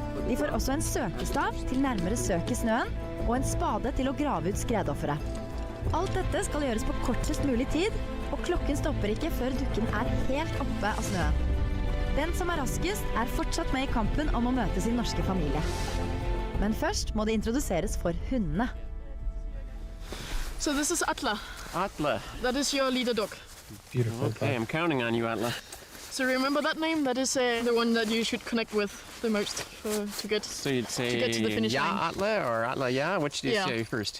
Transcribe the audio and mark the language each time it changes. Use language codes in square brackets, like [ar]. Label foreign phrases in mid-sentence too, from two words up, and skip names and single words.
[no] De får også en søkestav til nærmere søk i snøen, og en spade til å grave ut skredofferet. Alt dette skal gjøres på kortest mulig tid, og klokken stopper ikke før dukken er helt oppe av snøen. Den som er raskest er fortsatt med i kampen om å møte sin norske familie. Men først må det introduseres for hundene. [en] So this is Atla. Atla. That is your leader dog. Beautiful. Okay, I'm counting on you, Atla. So remember that name? That is the one that you should connect with the most to get So you'd say to get to the finish line. yeah, Atla or Atla, yeah? Which do you Yeah. say first?